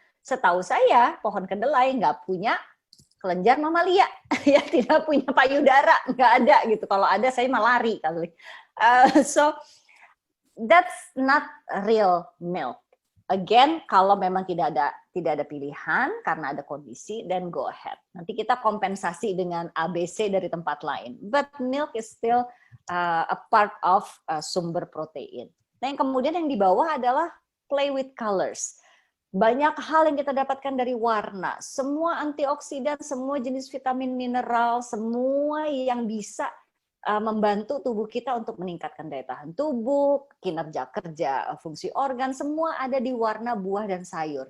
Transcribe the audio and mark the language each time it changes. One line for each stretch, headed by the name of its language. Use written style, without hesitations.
Indonesian: Setahu saya, pohon kedelai nggak punya kelenjar mamalia, ya, tidak punya payudara, nggak ada gitu. Kalau ada, saya malah lari kali.
English: So that's not real milk.
Indonesian: Again, kalau memang tidak ada pilihan karena ada kondisi,
English: then go ahead.
Indonesian: Nanti kita kompensasi dengan ABC dari tempat lain.
English: But milk is still a part of
Indonesian: sumber protein. Nah, yang kemudian yang di bawah adalah
English: play with colors.
Indonesian: Banyak hal yang kita dapatkan dari warna. Semua antioksidan, semua jenis vitamin, mineral, semua yang bisa membantu tubuh kita untuk meningkatkan daya tahan tubuh, kinerja kerja, fungsi organ, semua ada di warna buah dan sayur.